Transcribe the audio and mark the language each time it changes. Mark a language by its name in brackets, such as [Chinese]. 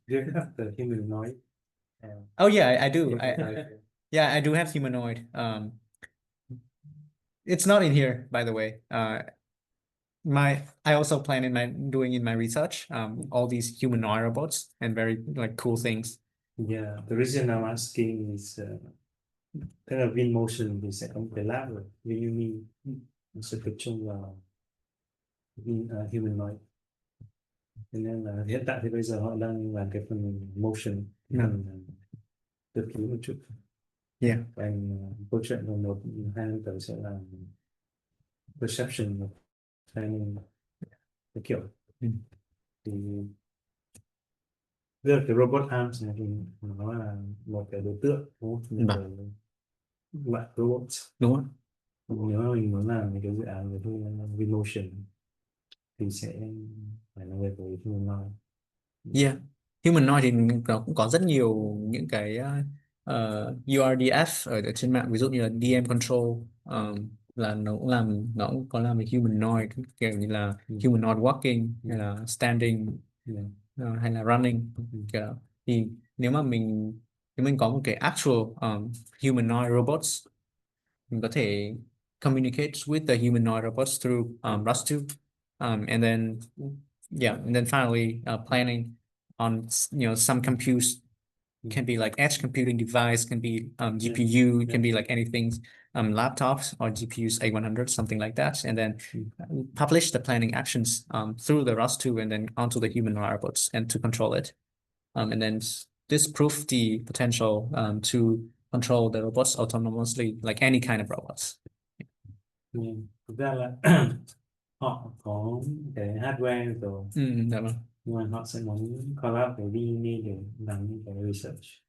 [English] Do you have the humanoid? Oh yeah, I do. Humanoid. Yeah, I do have humanoid. It's not in here, by the way. I also plan doing in my research all these humanoid robots and very like cool things. Yeah, the reason I'm asking is [Vietnamese] tức là VinMotion thì sẽ có một cái lab rồi VinUni sẽ tập trung vào humanoid, cho nên là hiện tại thì bây giờ họ đang làm cái phần motion, cái phần cấp cứu một chút. [English] Yeah. [Vietnamese] Và câu chuyện của 1-2 năm tới sẽ là perception training cái kiểu thì tức là cái robot arms này thì nó là một cái đối tượng đúng không? Một cái loại robot Đúng không? nếu mà mình muốn làm cái dự án về VinMotion thì sẽ phải là về với humanoid. Yeah, humanoid thì nó cũng có rất nhiều những cái URDF ở trên mạng, ví dụ như là DM control là nó cũng có làm về humanoid kiểu như là humanoid walking hay là standing hay là running kiểu đó. Thì nếu mình có một cái [English] actual humanoid robots, [Vietnamese] mình có thể [English] communicate with the humanoid robots through ROS2 and then finally planning on some compute can be like edge computing device, can be GPU, it can be like anything, laptops or GPUs A100, something like that, and then publish the planning actions through the ROS2 and then onto the human robots and to control it. And then this proved the potential to control the robots autonomously, like any kind of robots. [Vietnamese] Thực ra là họ có cái hardware rồi, Dạ vâng. nhưng mà họ sẽ muốn collab với VinUni để làm những cái research.